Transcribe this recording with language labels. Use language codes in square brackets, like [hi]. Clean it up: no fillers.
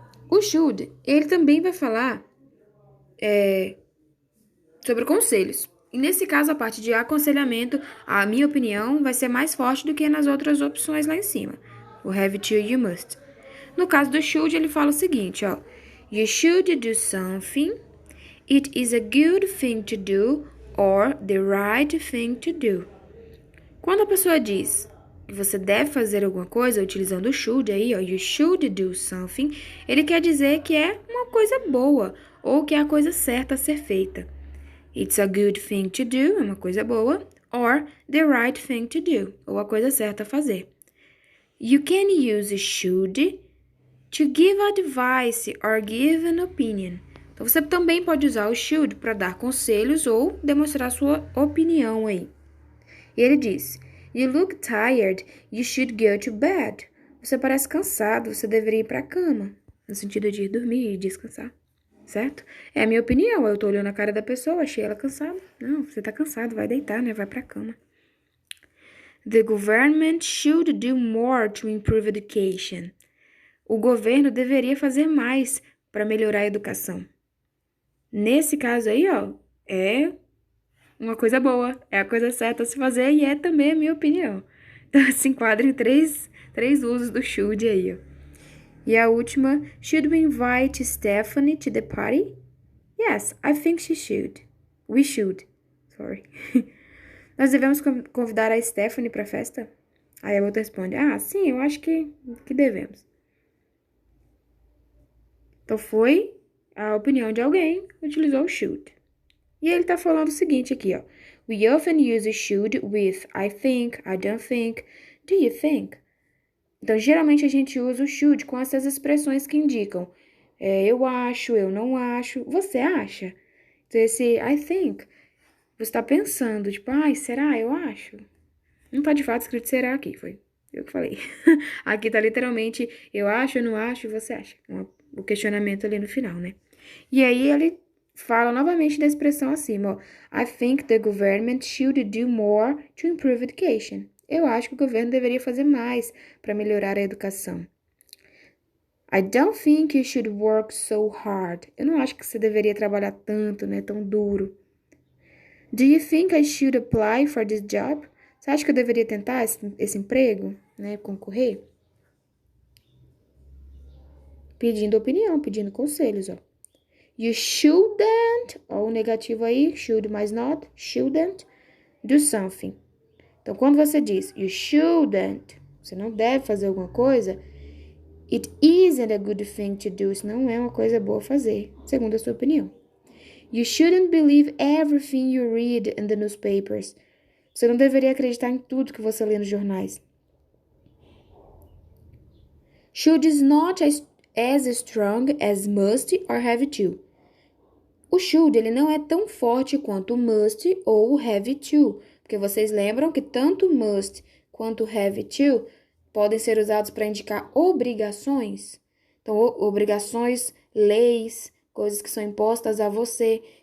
[pt] O should, ele também vai falar sobre conselhos. E nesse caso, a parte de aconselhamento, a minha opinião vai ser mais forte do que nas outras opções lá em cima. O have to e o must. No caso do should, ele fala o seguinte, ó. [en] You should do something. It is a good thing to do or the right thing to do. [pt] Quando a pessoa diz que você deve fazer alguma coisa, utilizando o should aí, ó, [en] you should do something, [pt] ele quer dizer que é uma coisa boa ou que é a coisa certa a ser feita. [en] It's a good thing to do, [pt] é uma coisa boa, [en] or the right thing to do, [pt] ou a coisa certa a fazer. [en] You can use should to give advice or give an opinion. [pt] Então, você também pode usar o should para dar conselhos ou demonstrar sua opinião aí. E ele diz, [en] You look tired, you should go to bed. [pt] Você parece cansado, você deveria ir pra cama. No sentido de dormir e descansar, certo? É a minha opinião, eu tô olhando a cara da pessoa, achei ela cansada. Não, você tá cansado, vai deitar, né? Vai pra cama. [en] The government should do more to improve education. [pt] O governo deveria fazer mais para melhorar a educação. Nesse caso aí, ó, é uma coisa boa, é a coisa certa a se fazer e é também a minha opinião. Então, se enquadra em três usos do should aí, ó. E a última, [en] should we invite Stephanie to the party? Yes, I think she should. We should. Sorry. [pt] Nós devemos convidar a Stephanie para a festa? Aí a outra responde, sim, eu acho que devemos. Então, foi a opinião de alguém que utilizou o should. E ele tá falando o seguinte aqui, ó. [en] We often use should with I think, I don't think, do you think? [pt] Então, geralmente a gente usa o should com essas expressões que indicam eu acho, eu não acho, você acha? Então, esse [en] I think, [pt] você está pensando, tipo, será? Eu acho. Não tá de fato escrito será aqui, foi eu que falei. Aqui tá literalmente eu acho, eu não acho, você acha. O questionamento ali no final, né? E aí ele fala novamente da expressão acima, ó. [en] I think the government should do more to improve education. [pt] Eu acho que o governo deveria fazer mais para melhorar a educação. [en] I don't think you should work so hard. [pt] Eu não acho que você deveria trabalhar tanto, né, tão duro. [en] Do you think I should apply for this job? [pt] Você acha que eu deveria tentar esse emprego, né, concorrer? Pedindo opinião, pedindo conselhos, ó. [en] You shouldn't, ó, [pt] o negativo aí, [en] should mais not, shouldn't do something. [pt] Então, quando você diz [en] you shouldn't, [pt] você não deve fazer alguma coisa, [en] it isn't a good thing to do, [pt] isso não é uma coisa boa fazer, segundo a sua opinião. [en] You shouldn't believe everything you read in the newspapers. [pt] Você não deveria acreditar em tudo que você lê nos jornais. [en] Should is not as strong as must or have to. [pt] O should, ele não é tão forte quanto o must ou o have to, porque vocês lembram que tanto must quanto have to podem ser usados para indicar obrigações. Então, obrigações, leis, coisas que são impostas a você.